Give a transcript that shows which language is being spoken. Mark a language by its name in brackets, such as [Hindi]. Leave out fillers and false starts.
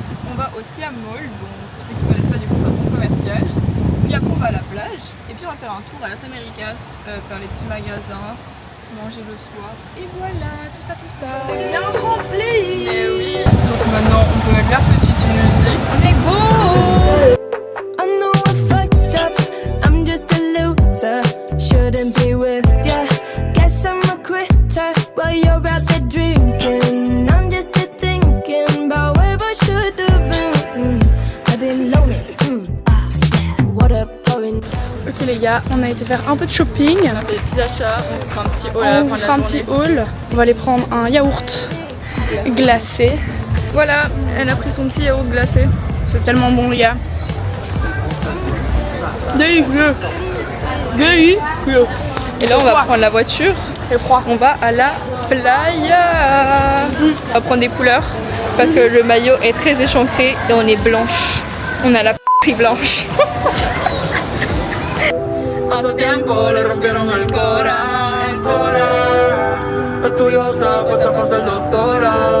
[French] On va au Siam Mall, donc pour ceux qui ne connaissent pas, du coup, c'est un centre commercial. Puis après, on va à la plage. Et puis, on va faire un tour à Las Américas, faire les petits magasins, manger le soir. Et voilà, tout ça, tout ça. Bien rempli. Et oui. Donc maintenant, on peut mettre la petite musique. On est go. [English] I know I fucked up, I'm just a loser. Shouldn't be with ya. Guess I'm a quitter while you're out there drinking. I'm just thinking about what I should do. [French] les gars, on a été faire un peu de shopping. On a fait des petits achats, on fera un petit haul à la On fin de fera un la petit journée. haul. On va aller prendre un yaourt glacé. Voilà, elle a pris son petit yaourt glacé. C'est tellement bon les gars. Délicieux. Délicieux. Et là on va prendre la voiture, C'est froid. on va à la playa. On va prendre des couleurs parce que le maillot est très échancré et on est blanche. On a la p*** blanche. [Spanish] Hace tiempo le rompieron el cora. Estudiosa, puesta para ser doctora.